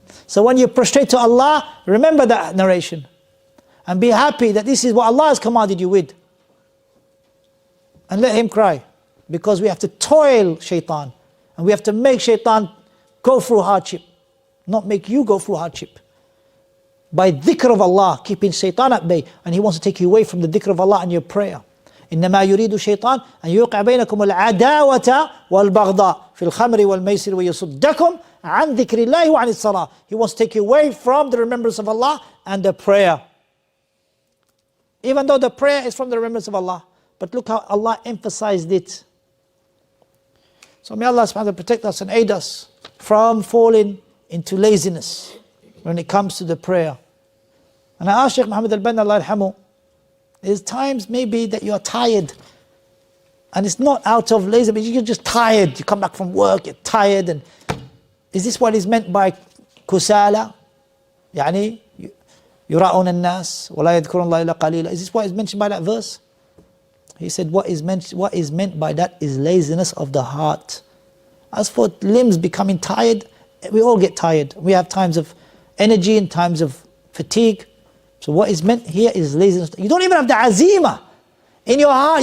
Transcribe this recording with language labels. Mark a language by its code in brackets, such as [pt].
[en] So when you prostrate to Allah, remember that narration. And be happy that this is what Allah has commanded you with. And let him cry. Because we have to toil shaitan. And we have to make shaitan go through hardship. Not make you go through hardship. By dhikr of Allah, keeping shaitan at bay. And he wants to take you away from the dhikr of Allah and your prayer. [ar] إنما يريد الشيطان أن يوقع بينكم العداوة والبغضاء في الخمر والميسر ويصدكم عن ذكر الله وعن الصلاة. [en] He wants to take you away from the remembrance of Allah and the prayer. Even though the prayer is from the remembrance of Allah. But look how Allah emphasized it. So may Allah subhanahu wa ta'ala protect us and aid us from falling into laziness when it comes to the prayer. And I asked Shaykh Muhammad al-Banna, [ar] Allah yarhamu, [en] there's times maybe that you're tired. And it's not out of laziness, but you're just tired. You come back from work, you're tired. And is this what is meant by kusala? [ar] يعني يراؤون الناس ولا يذكرون الله إلا قليلا. [en] Is this what is mentioned by that verse? He said what is meant by that is laziness of the heart. As for limbs becoming tired, we all get tired. We have times of energy and times of fatigue. So what is meant here is laziness. You don't even have the azima in your heart.